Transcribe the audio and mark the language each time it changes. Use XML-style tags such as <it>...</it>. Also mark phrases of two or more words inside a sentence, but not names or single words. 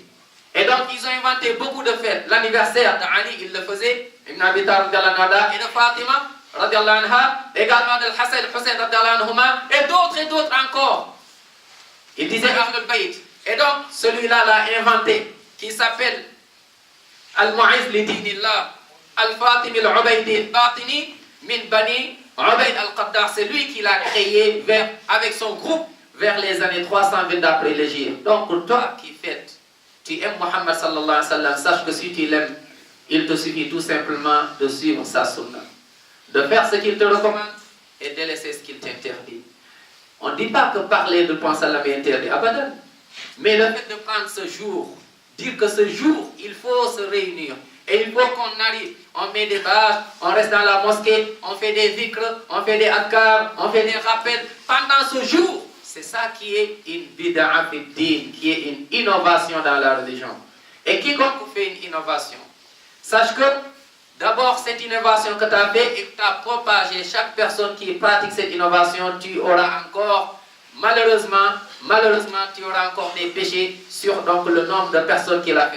<fr>Et donc ils ont inventé beaucoup de fêtes. L'anniversaire d'Ali, ils le faisaient, Ibn Abi Talib et de Fatima, également de Hassan, Hussein, et d'autres encore. Ils disaient</fr> <ar>أهل البيت.</ar> <fr>Et donc celui-là l'a inventé, qui s'appelle Al-Mu'iz li Dinillah, Al-Fatimi al-Ubaydi al-Batini, min Bani Ubayd al-Qaddar. C'est lui qui l'a créé avec son groupe vers les années 320 d'après l'Égypte. Donc toi qui fêtes, tu aimes Mohammed</fr> <ar>صلى الله عليه وسلم,</ar> <fr>sache que si tu l'aimes, il te suffit tout simplement de suivre sa sunna, de faire ce qu'il te recommande et de laisser ce qu'il t'interdit. On ne dit pas que parler de Prophète sallam est interdit, abadan. Mais le fait de prendre ce jour, dire que ce jour, il faut se réunir. Et il faut qu'on arrive, on met des bâches, on reste dans la mosquée, on fait des zikrs, on fait des adkars, on fait des rappels. Pendant ce jour, c'est ça qui est une</fr> <ar>بدعة في دين,</ar> <fr>qui est une innovation dans la religion. Et quiconque fait une innovation, sache que d'abord cette innovation que tu as fait et que tu as propagé, chaque personne qui pratique cette innovation, tu auras encore, malheureusement, tu auras encore des péchés sur donc, le nombre de personnes qui l'ont fait.</fr>